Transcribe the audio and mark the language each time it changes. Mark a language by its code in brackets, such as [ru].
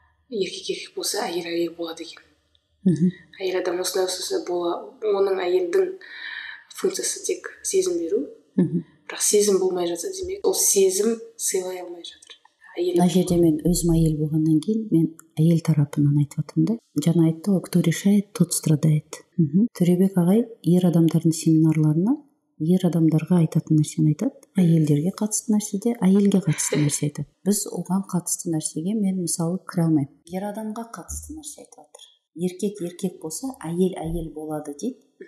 [kk] Еркек болса, әйел болады екен. Әйел адам осылай оның әйелдің функциясы тек сезім беру. Бірақ сезім болмай жатса, демек ол сезім сыйлай алмай жатыр. Мына жерде мен өзім әйел болғаннан кейін мен әйел тарапынан айтып жатырмын да. Жаңа айтты ғой, [ru] кто решает, тот страдает. [kk] Төребек ағай ер адамдардың семинарларына ер адамдарға айтатын нәрсені айтады, әйелдерге қатысты нәрседе әйелге қатысты нәрсе айтады. Біз оған қатысты нәрсеге мен мысалы кіре алмаймын. Ер адамға қатысты нәрсе айтып жатыр. Еркек болса, әйел болады дейді.